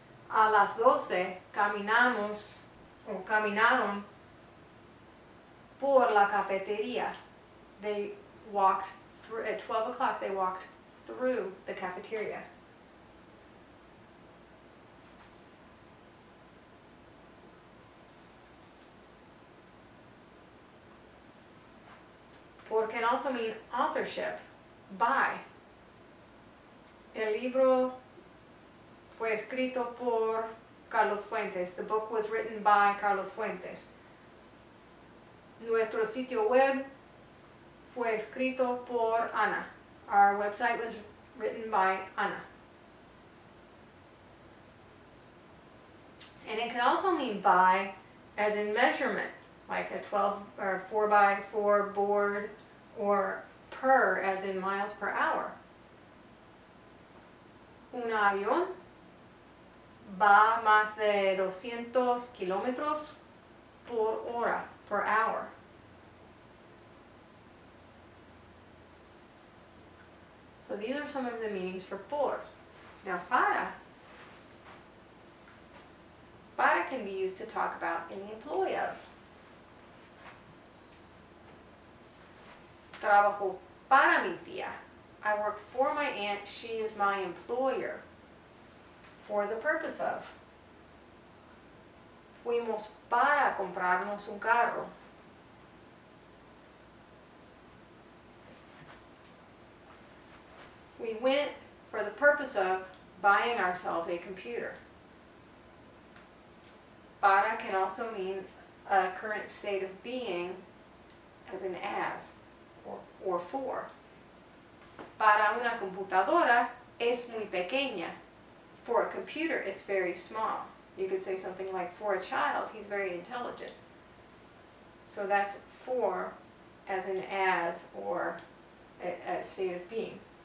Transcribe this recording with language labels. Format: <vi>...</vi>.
<es>A las 12 caminamos, o caminaron por la cafetería.</es> <en>They walked through, at 12 o'clock they walked through the cafeteria. Por can also mean authorship, by.</en> <es>El libro fue escrito por Carlos Fuentes.</es> <en>The book was written by Carlos Fuentes.</en> <es>Nuestro sitio web fue escrito por Ana.</es> <en>Our website was written by Ana. And it can also mean by as in measurement, like a 12 or 4x4 board, or per as in miles per hour.</en> <es>Un avión va más de 200 kilómetros por hora,</es> <en>per hour. So these are some of the meanings for por. Now para can be used to talk about any employee of.</en> <es>Trabajo para mi tía.</es> <en>I work for my aunt, she is my employer. For the purpose of.</en> <es>Fuimos para comprarnos un carro.</es> <en>We went for the purpose of buying ourselves a computer. Para can also mean a current state of being, as in as, or for.</en> <es>Para una computadora es muy pequeña.</es> <en>For a computer, it's very small. You could say something like, for a child, he's very intelligent. So that's for, as in as, or a state of being.</en>